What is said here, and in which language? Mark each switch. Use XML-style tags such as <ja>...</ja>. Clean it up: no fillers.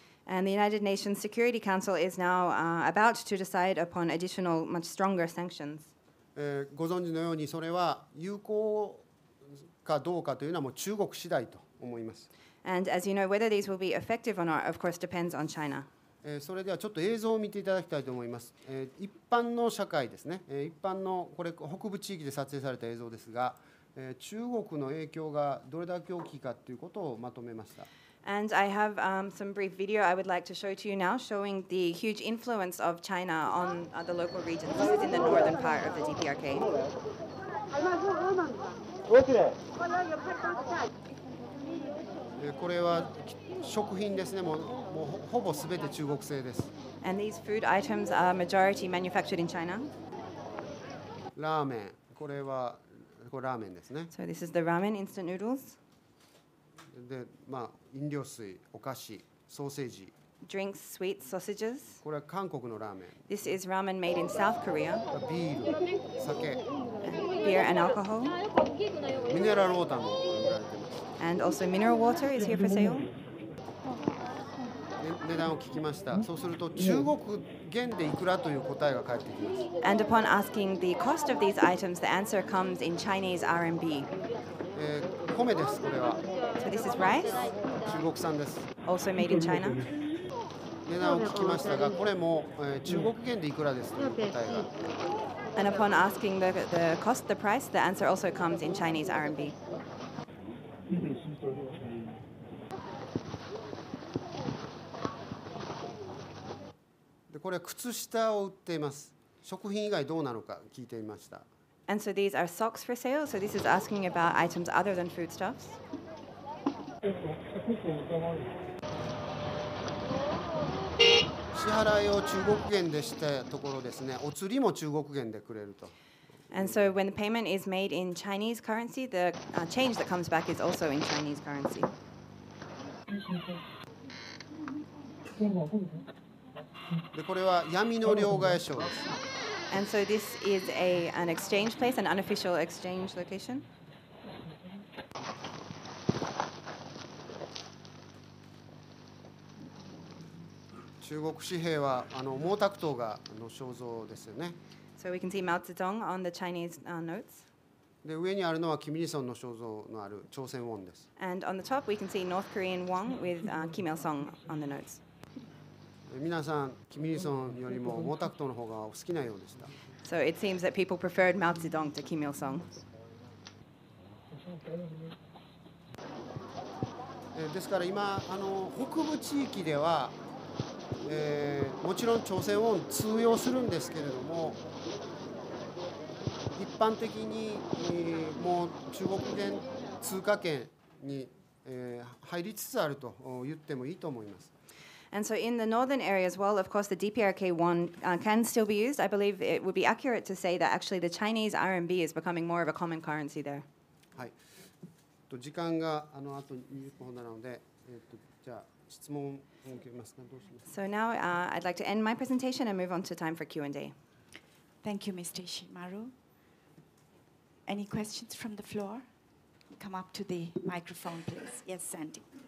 <en>And the United Nations Security Council is now about to decide upon additional, much stronger sanctions.</en> <ja>ご存知のようにそれは有効かどうかというのはもう中国次第と思います。</ja> <en>And as you know, whether these will be effective or not, of course, depends on China.</en> <ja>それではちょっと映像を見ていただきたいと思います。一般の社会ですね、一般のこれ北部地域で撮影された映像ですが、中国の影響がどれだけ大きいかということをまとめました。</ja> <en>And I have some brief video I would like to show to you now, showing the huge influence of China on the local regions. This is in the northern part of the DPRK.</en> <ja>これは食品ですね、もうほぼすべて中国製です。</ja> <en>And these food items are majority manufactured in China.</en> <ja>ラーメン、これはラーメンですね。</ja> <en>So this is the ramen instant noodles.</en> <ja>で、飲料水、お菓子、ソーセージ。</ja> <en>Drinks, sweets, sausages.</en> <ja>これは韓国のラーメン。</ja> <en>This is ramen made in South Korea.</en> <ja>ビール、酒。</ja> <en>Beer and alcohol.</en> <ja>ミネラルウォーターも売られています。</ja> <en>And also mineral water is here for sale.</en> <ja>値段を聞きました。そうすると中国元でいくらという答えが返ってきます。</ja> <en>And upon asking the cost of these items, the answer comes in Chinese RMB.</en> <ja>米です、これは。</ja> <en>So this is rice,</en> <ja>中国産です。</ja> <en>also made in China.</en> <ja>値段を聞きましたが、これも中国元でいくらですという答えが。</ja> <en>And upon asking the cost, the price, the answer also comes in Chinese RMB.</en> <ja>これは靴下を売っています。食品以外どうなのか聞いてみました。</ja> <en>And so these are socks for sale. So this is asking about items other than foodstuffs.</en> <ja>支払いを中国元でしたところですね、お釣りも中国元でくれると。</ja> <en>And so when the payment is made in Chinese currency, the change that comes back is also in Chinese currency.</en> <ja>でこれは闇の両替所です。</ja> <en>And so this is an exchange place, an unofficial exchange location.</en> <ja>中国紙幣は毛沢東が肖像ですよね。</ja> <en>So we can see Mao Zedong on the Chinese notes.</en> <ja>で上にあるのはキム・イルソンの肖像のある朝鮮ウォンです。</ja> <en>And on the top we can see North Korean won with Kim Il-sung on the notes.</en> <ja>皆さん、キム・イルソンよりも毛沢東の方がお好きなようでした。</ja> <en>So it seems that people preferred Mao Zedong to Kim Il-sung.</en> <ja>ですから今北部地域では、もちろん朝鮮ウォン通用するんですけれども、一般的に、もう中国元通貨圏に、入りつつあると言ってもいいと思います。</ja> <en>And so in the northern areas, well, of course, the DPRK won can still be used. I believe it would be accurate to say that actually the Chinese RMB is becoming more of a common currency there.</en> <ja>はい。時間があと20分ほどなので、じゃあ質問を受けますか。どうしますか。</ja> <en>So now I'd like to end my presentation and move on to time for Q&A. Thank you, Mr. Ishimaru. Any questions from the floor? Come up to the microphone, please. Yes, Sandy.</en>